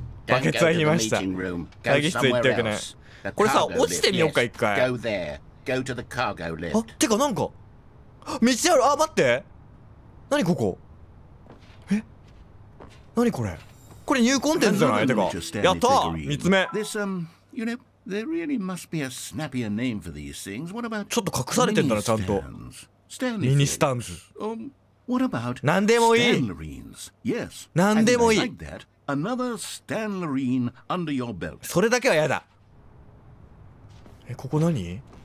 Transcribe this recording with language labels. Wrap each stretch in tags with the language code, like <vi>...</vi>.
<ja>バケツは言いました。会議室行ってよくね。これさ、落ちてみようか、一回。</ja> <en>Go there. Go to the cargo</en> <ja>あ、</ja> <en>lift.</en> <ja>てかなんか、道ある。あ、待って。何ここ。え、何これ。これニューコンテンツじゃない。てか、やったー。 3つ目。</ja> <en>This, you know, there really must be a snappier name for these things. What about</en> <ja>ちょっと隠されてんだな、ちゃんと。</ja> <en>Stanley</en> <ja>ミニスタンズ。</ja> <en>What about</en> <ja>なんでもいい。</ja> <en>Stanlerines? Yes.</en> <ja>なんでもいい。</ja> <en>I like that. Another Stanlerine under your belt.</en> <ja>それだけはやだ。え、ここ何？</ja>